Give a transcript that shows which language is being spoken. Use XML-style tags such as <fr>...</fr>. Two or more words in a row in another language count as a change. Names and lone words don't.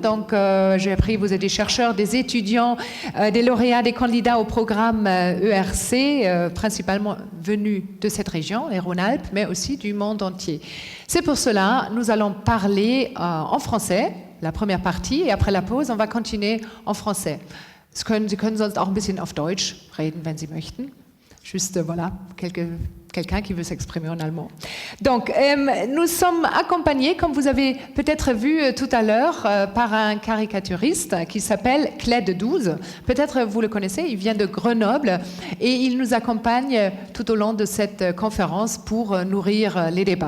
<fr>Donc j'ai appris que vous êtes des chercheurs, des étudiants, des lauréats, des candidats au programme ERC, principalement venus de cette région, les Rhône-Alpes, mais aussi du monde entier. C'est pour cela nous allons parler en français, la première partie, et après la pause, on va continuer en français.</fr> <de>Sie können sonst auch ein bisschen auf Deutsch reden, wenn Sie möchten.</de> <fr>Juste, voilà, quelqu'un qui veut s'exprimer en allemand. Donc, nous sommes accompagnés, comme vous avez peut-être vu tout à l'heure, par un caricaturiste qui s'appelle Cled 12. Peut-être vous le connaissez, il vient de Grenoble et il nous accompagne tout au long de cette conférence pour nourrir les débats.</fr>